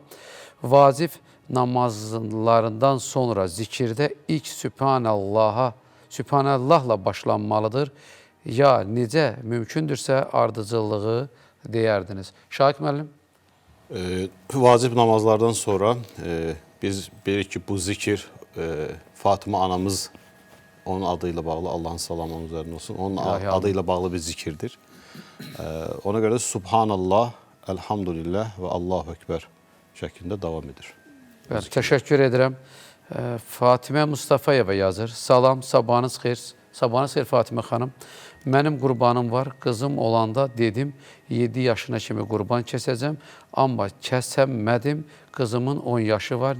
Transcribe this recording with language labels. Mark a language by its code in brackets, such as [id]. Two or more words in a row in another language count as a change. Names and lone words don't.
[az] Vacib namazlarından sonra zikirdə ilk Sübhanallahla başlanmalıdır. Ya necə mümkündürsə ardıcıllığı deyərdiniz. Şahik müəllim? Vacib namazlardan sonra biz bilirik ki, bu zikir Fatıma anamız onun adıyla bağlı, Allah'ın salamı onun üzerine olsun, onun adıyla bağlı bir zikirdir. Ona göre de Subhanallah, Elhamdülillah ve [ar] الله أكبر [az] şeklinde devam edir. Bəli, təşəkkür edirəm. Fatimə Mustafayeva yazır. Salam, sabahınız xeyir. Sabahınız xeyir Fatimə xanım. Mənim qurbanım var. Qızım olanda dedim 7 yaşına kimi qurban kəsəcəm. Amma kəsəmədim. Qızımın 10 yaşı var.